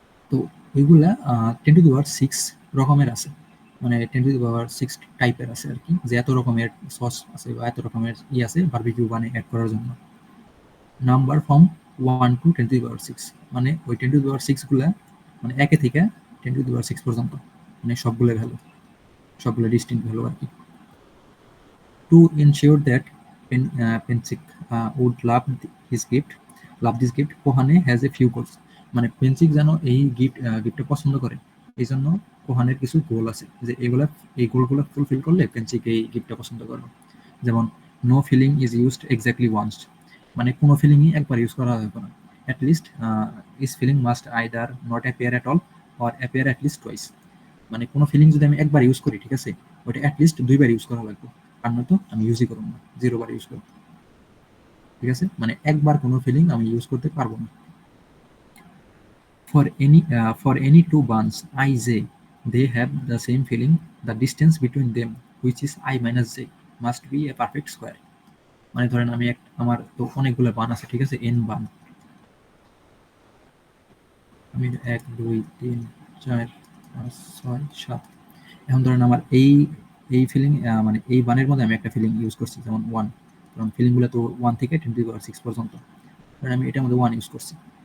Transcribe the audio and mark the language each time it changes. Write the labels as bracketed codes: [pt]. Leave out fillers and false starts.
[bn] তো ওইগুলা 10⁶ রকমের আছে, মানে 10⁶ টাইপের আছে আর কি, যে এত রকমের সস আছে বা এত রকমের আছে বারবিকিউ বানে অ্যাড করার জন্য। নাম্বার ফ্রম 1 to 10⁶, মানে ওই 10⁶ গুলা মানে একে থেকে 10⁶ পর্যন্ত, মানে সবগুলো ভ্যালু, সবগুলো ডিস্টিংক্ট ভ্যালু আর কি। [en] To ensure that Penchik would love this gift, Kohane has a few goals. [bn] মানে পেনচিক যেন এই গিফটটা পছন্দ করে, এই জন্য কোহানের কিছু গোল আছে, যে এই গোলগুলো ফুলফিল করলে পেনচিক এই গিফটটা পছন্দ করবে। যেমন [en] no feeling is used exactly once, [bn] মানে কোনো ফিলিংই একবার ইউজ করা যাবে না। [en] At least is feeling must either not appear at all or appear at least twice. [bn] মানে কোনো ফিলিং যদি আমি একবার ইউজ করি, ঠিক আছে, ওইটা অ্যাটলিস্ট 2 বার ইউজ করা লাগবে, আর নয়তো আমি ইউজই করবো না, 0 বার ইউজ করবো, ঠিক আছে। মানে একবার কোনো ফিলিং আমি ইউজ করতে পারবো না। [en] For any two buns I j, they have the same feeling. The distance between them, which is I minus j, must be a perfect square. [bn] মানে ধরেন আমি আমার তো অনেকগুলো বান আছে, ঠিক আছে, n বান, আমি 1 2 3 4 5 6 7, এখন ধরেন আমার এই ফিলিং, মানে এই বানের মধ্যে আমি একটা ফিলিং ইউজ করছি, যেমন 1, কারণ ফিলিংগুলো তো 1 থেকে 10⁶ পর্যন্ত, কারণ আমি এটার মধ্যে 1 ইউজ করছি।